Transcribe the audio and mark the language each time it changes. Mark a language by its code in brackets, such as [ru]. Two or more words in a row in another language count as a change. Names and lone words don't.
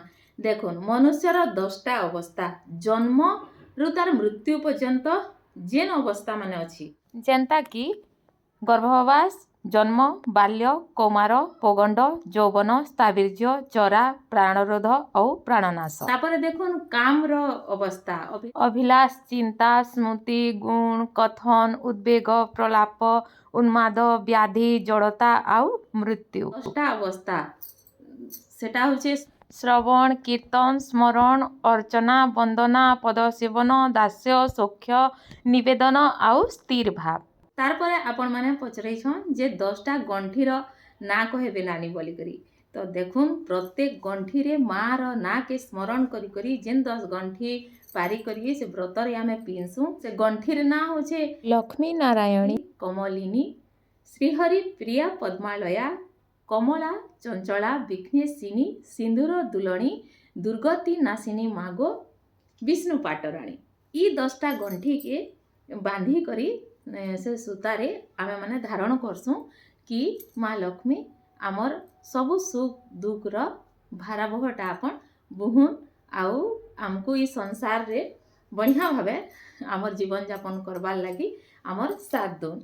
[spv] ଦେଖୁନ ମନୁଷ୍ୟର 10ଟା ଅବସ୍ଥା ଜନ୍ମ ରୁ ତାର ମୃତ୍ୟୁ ପର୍ଯ୍ୟନ୍ତ ଜେନ ଅବସ୍ଥା ମାନେ ଅଛି ଜେନ୍ତା କି ଗର୍ଭାବାସ ଜନ୍ମ ବାଲ୍ୟ କୌମାର ପଗଣ୍ଡ ଯୌବନ ସ୍ଥାବୀର୍ଯ୍ୟ ଚରା ପ୍ରାଣରୋଧ ଔର ପ୍ରାଣନାଶ। ତାପର ଦେଖୁନ କାମ ରୋ ଅବସ୍ଥା ଅଭିଳାଷ ଚିନ୍ତା ସ୍ମୃତି ଗୁଣ କଥନ ଉଦ୍ବେଗ ପ୍ରଳାପ ଉନ୍ମାଦ ବ୍ୟାଧି ଜଡ଼ତା ଆଉ ମୃତ୍ୟୁ। 10ଟା ଅବସ୍ଥା ସେଟା ହୋଚେ ଶ୍ରବଣ କୀର୍ତ୍ତନ ସ୍ମରଣ ଅର୍ଚ୍ଚନା ବନ୍ଦନା ପଦସେବନ ଦାସ୍ୟ ସୌଖ୍ୟ ନିବେଦନ ଆଉ ସ୍ଥିର ଭାବ। ତାରପରେ ଆପଣ ମାନେ ପଚରୈଛନ ଜେ 10ଟା ଗଣ୍ଠିର ନା କହେବେ ନାନୀ ବୋଲି କରି। ତୋ ଦେଖୁନ ପ୍ରତ୍ୟେକ ଗଣ୍ଠି ରେ ମାଁ ରୋ ନା କେ ସ୍ମରଣ କରି କରି ଜେନ 10 ଗଣ୍ଠି ପାରି କରି ସେ ବ୍ରତ ରେ ଆମେ ପିନ୍ସୁ। ସେ ଗଣ୍ଠିର ନା ହୋଚେ ଲକ୍ଷ୍ମୀ ନାରାୟଣୀ କମଳିନୀ ଶ୍ରୀହରି ପ୍ରିୟା ପଦ୍ମାଳୟା କମଳା ଚଞ୍ଚଳା ବିଘ୍ନେଶିନୀ ସିନ୍ଦୂର ଦୁଲଣୀ ଦୁର୍ଗତି ନାଶିନୀ ମାଗୋ ବିଷ୍ଣୁ ପାଟରାଣୀ। ଈ 10ଟା ଗଣ୍ଠି କେ ବାନ୍ଧି କରି ସେ ସୂତାରେ ଆମେ ମାନେ ଧାରଣ କରସୁ କି ମାଁ ଲକ୍ଷ୍ମୀ ଆମର ସବୁ ସୁଖ ଦୁଖ ରୋ ଭାରାବହଟା ଆପନ ବୁହୁନ ଆଉ ଆମକୋ ଈ ସଂସାର ରେ ବଢ଼ିଆ ଭାବେ ଆମର ଜୀବନ ଯାପନ କରବାର ଲଗି ଆମର ସାଥ ଦୋନ।